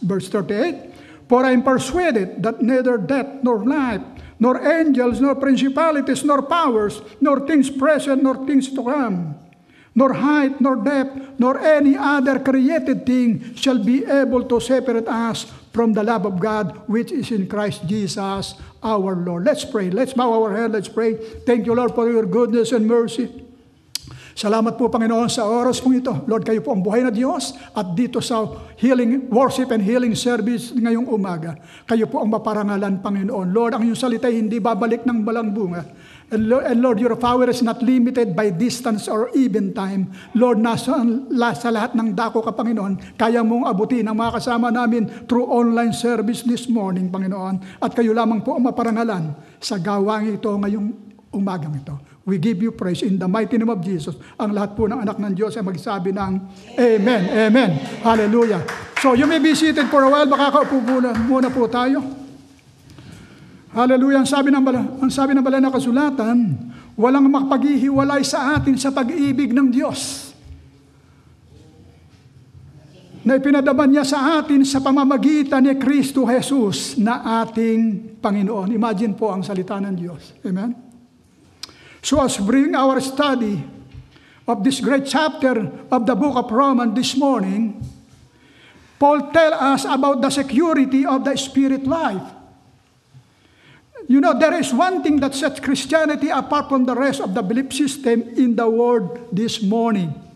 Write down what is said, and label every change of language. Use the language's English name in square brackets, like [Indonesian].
[English] Verse 38, for I am persuaded that neither death nor life, nor angels, nor principalities, nor powers, nor things present, nor things to come, nor height, nor depth, nor any other created thing shall be able to separate us from the love of God which is in Christ Jesus our Lord. Let's pray. Let's bow our head. Let's pray. Thank you, Lord, for your goodness and mercy. [Filipino] Salamat po, Panginoon, sa oras pong ito. Lord, kayo po ang buhay na Diyos at dito sa healing worship and healing service ngayong umaga, kayo po ang maparangalan, Panginoon. Lord, ang iyong salita hindi babalik ng balang bunga. [English] And Lord, your power is not limited by distance or even time. [Filipino] Lord, sa lahat ng dako ka, Panginoon, kaya mong abutin ang mga kasama namin through online service this morning, Panginoon. At kayo lamang po ang maparangalan sa gawang ito ngayong umagang ito. [English] We give you praise in the mighty name of Jesus. [Filipino] Ang lahat po ng anak ng Diyos ay magsabi ng Amen, Amen, Hallelujah. [English] So you may be seated for a while. [Filipino] Makakaupo muna po tayo. Hallelujah. Ang sabi ng banal na kasulatan, walang makapaghihiwalay sa atin sa pag-ibig ng Diyos na ipinadaman niya sa atin sa pamamagitan ni Kristo Jesus na ating Panginoon. Imagine po ang salita ng Diyos. Amen. [English] So as we bring our study of this great chapter of the book of Romans this morning, Paul tells us about the security of the spirit life. You know, there is one thing that sets Christianity apart from the rest of the belief system in the world this morning.